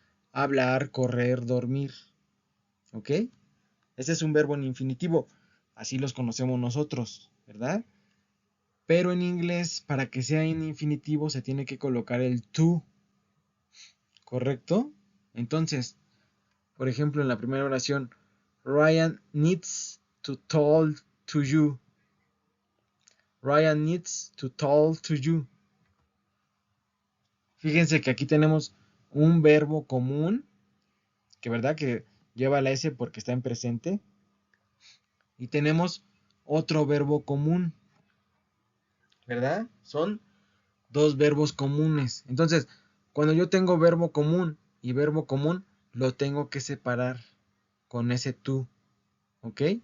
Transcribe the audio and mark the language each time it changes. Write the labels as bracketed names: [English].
[Spanish] Hablar, correr, dormir, ¿ok? Ese es un verbo en infinitivo, así los conocemos nosotros, ¿verdad? Pero en inglés, para que sea en infinitivo, se tiene que colocar el to, ¿correcto? Entonces, por ejemplo, en la primera oración, [English] Ryan needs to talk to you. Ryan needs to talk to you. [Spanish] Fíjense que aquí tenemos un verbo común, que verdad que lleva la S porque está en presente. Y tenemos otro verbo común, ¿verdad? Son dos verbos comunes. Entonces, cuando yo tengo verbo común y verbo común, lo tengo que separar con ese tú, ¿ok?